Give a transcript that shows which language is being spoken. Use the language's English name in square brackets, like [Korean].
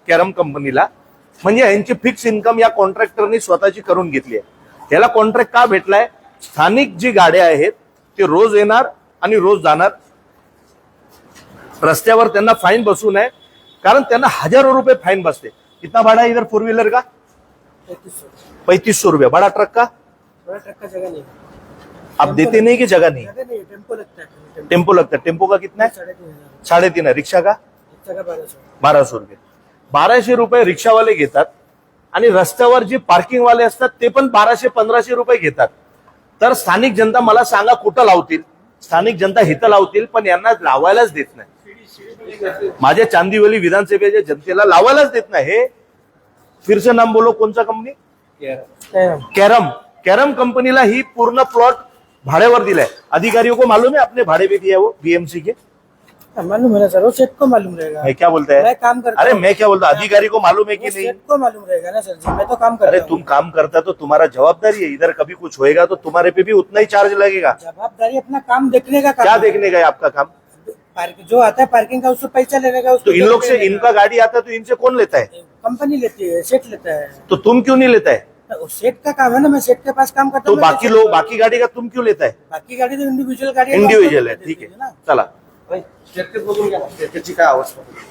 [Marathi] Carrom कंपनीला म्हणजे यांची फिक्स इन्कम या कॉन्ट्रॅक्टरनी स्वतःची करून घेतली आहे. याला कॉन्ट्रॅक्ट का भेटलाय? स्थानिक जी गाड्या आहेत ते रोज येणार आणि रोज जाणार. रस्त्यावर त्यांना फाईन बसू नये, कारण त्यांना हजारो रुपये फाईन बसते. [Hindi] कितना भाड़ा है इधर 4 व्हीलर का? 3500 रुपया. बड़ा ट्रक का? बड़ा ट्रक का जगह नहीं है. आप देते नहीं कि जगह नहीं? जगह नहीं है, टेम्पो लगता है. टेम्पो लगता है. टेम्पो का कितना है? 3,500. 3.5 है. रिक्शा का? रिक्शा का 1200. 1200 रुपये. [Marathi] 1200 रुपये रिक्षावाले घेतात, आणि रस्त्यावर जे पार्किंग वाले असतात ते पण 1200-1500 रुपये घेतात. तर स्थानिक जनता मला सांगा कुठं लावतील? स्थानिक जनता हिथं लावतील, पण यांना लावायलाच देत नाही. माझ्या चांदिवली विधानसभेच्या जनतेला लावायलाच देत नाही. हे [Hindi] फिर से नाम बोलो, [Marathi] कोणचा कंपनी? [Hindi] कैरम. [Marathi] कॅरम. कॅरम कंपनीला ही पूर्ण प्लॉट भाड्यावर दिलाय. [Hindi] अधिकारियों को मालूम है आपने भाड़े भी दिया है वो बीएमसी के? मालूम है ना सर, वो सेट को मालूम रहेगा. मैं क्या बोलता है? मैं काम करता अरे हूँ. मैं क्या बोलता, अधिकारी को मालूम है कि वो नहीं? सेट को मालूम रहेगा ना सर जी, मैं तो काम करता अरे हूँ. तुम काम करता तो तुम्हारा जवाबदारी है. इधर कभी कुछ होएगा तो तुम्हारे पे भी उतना ही चार्ज लगेगा. जवाबदारी अपना काम देखने का काम क्या है. देखने का है आपका काम? जो आता है पार्किंग का उससे पैसा लेने का. तो इन लोग से, इनका गाड़ी आता है तो इनसे कौन लेता है? कंपनी लेती है, सेट लेता है. तो तुम क्यों नहीं लेता है? वो सेट का काम है ना, मैं सेट के पास काम करता तो हूँ. बाकी लोग, बाकी गाड़ी का तुम क्यों लेता है? बाकी गाड़ी तो इंडिव्हिज्युअल गाड़ी है. इंडिव्हिज्युअल है. ठीक है ना. [Marathi] चला. शेतकरी बघून घ्या ना, शेतकरीची काय अवस्था.